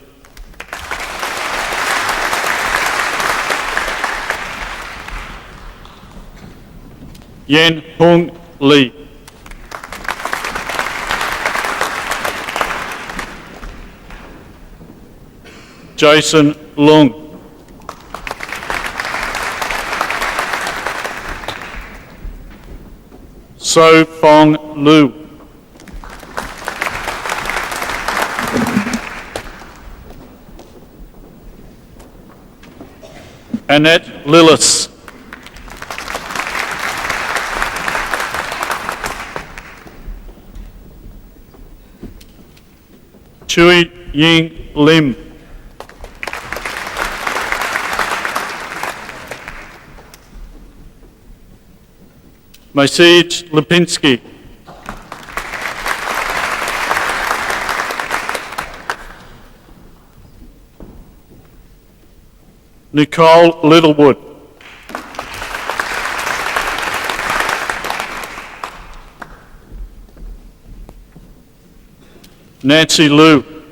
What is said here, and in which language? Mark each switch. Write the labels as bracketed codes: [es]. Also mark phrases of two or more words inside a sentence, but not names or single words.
[en] Yen Hung Lee. Jason Lung. So Fong Lu. Annette Lillis. Chui Ying Lim. Masij Lipinski. Nicole Littlewood. Nancy Liu.